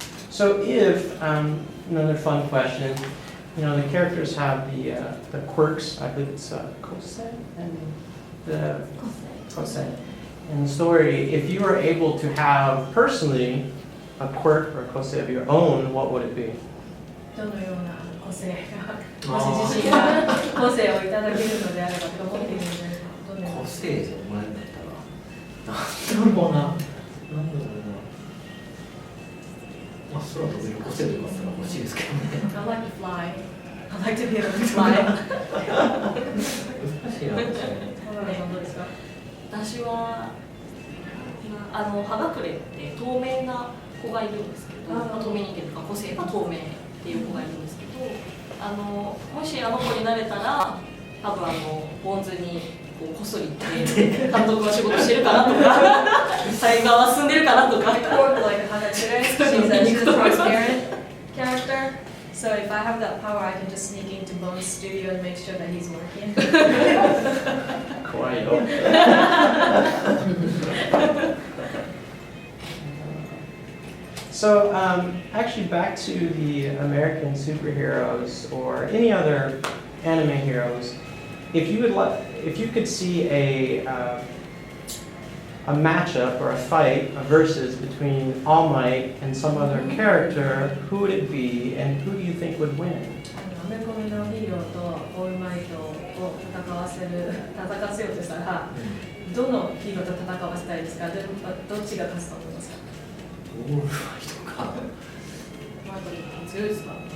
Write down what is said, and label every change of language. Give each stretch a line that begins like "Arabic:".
English: So if another fun question, the characters have the quirks. I believe it's kosei and the kosei in the story. If you were able to have personally a quirk or a kosei of your own, what would it be?
Japanese: どのような個性が、もし自身が個性をいただけるのであればと思っているので、どのような個性でもらえるんだったらなんだろうな、なんだろうな、まあ空飛べる個性とかあったら欲しいですけどね。
English: I like to fly. I like to be able to fly.
Japanese: 難しいな、確かに。小原さんどうですか？私は葉隠れって透明な子がいるんですけど、透明人間とか個性が透明っていう子がいるんですけど、もしあの子になれたら多分ポン酢にこっそり行って監督は仕事してるかなとか才能は進んでるかなとか
English: I quote like Hagakure. She says she's a transparent character. So if I have that power, I can just sneak into Bone's studio and make sure that he's working.
Japanese: 怖いよ。
English: So actually back to the American superheroes or any other anime heroes, if you could see a matchup or a fight, a versus between All Might and some other character, who would it be and who do you think would win?
Japanese: アメコミのヒーローとオールマイトを戦わせようとしたら、どのヒーローと戦わせたいですか？どっちが勝つと思いますか？オールマイトか。マイト強いですからね。